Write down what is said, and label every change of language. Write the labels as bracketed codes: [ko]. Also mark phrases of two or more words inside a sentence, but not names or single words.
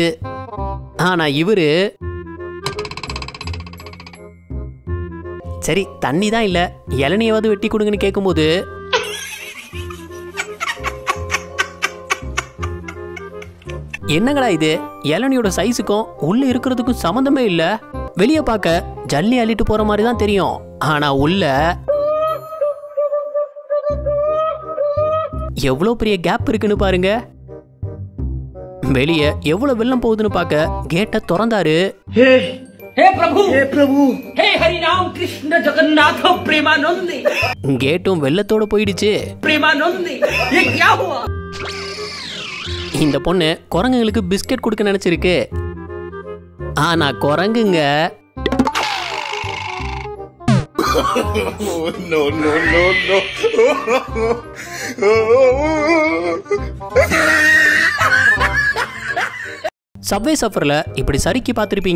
[ta] ஆனா இவரு சரி தண்ணி தான் இல்ல, இளநியாவது வெட்டி கொடுங்கன்னு கேட்கும்போது என்னங்கடா இது, இளநியோட சைஸுக்கும் உள்ள இருக்கிறதுக்கும் சம்மந்தமே இல்ல. வெளியே பார்க்க ஜல்லி அள்ளிட்டு போற மாதிரி தான் தெரியும், ஆனா உள்ள எவ்வளவு பெரிய கேப் இருக்குன்னு பாருங்க. வெளியே எவ்வளவு வெள்ளம் போகுதுன்னு பார்க்க கேட்டை திறந்தாரு. [hi] हे प्रभु, हे प्रभु, हे हरि राम कृष्ण जगन्नाथ प्रेमानंद. [ta] கேட்டும் வெள்ளத்தோட போயிடுச்சு. [hi] प्रेमानंद, ये क्या हुआ? [ta] இந்த பொண்ணு குரங்குங்களுக்கு பிஸ்கட் கொடுக்க நினைச்சிருக்கு. ஆனா குரங்குங்க சப்வே சஃபர்ல இப்படி சறுக்கி பார்த்திருப்பீங்க.